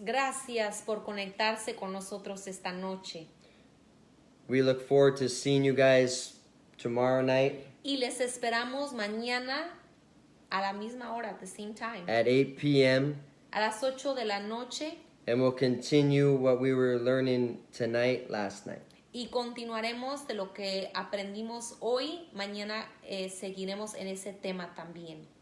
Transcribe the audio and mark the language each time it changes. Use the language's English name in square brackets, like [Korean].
[Spanish] Gracias por conectarse con nosotros esta noche. [English] We look forward to seeing you guys tomorrow night [Spanish] Y les esperamos mañana a la misma hora, [English] at the same time. at 8 p.m. [Spanish] A las 8 de la noche. [English] And we'll continue what we were learning tonight, last night. [Spanish] Y continuaremos de lo que aprendimos hoy. Mañana seguiremos en ese tema también.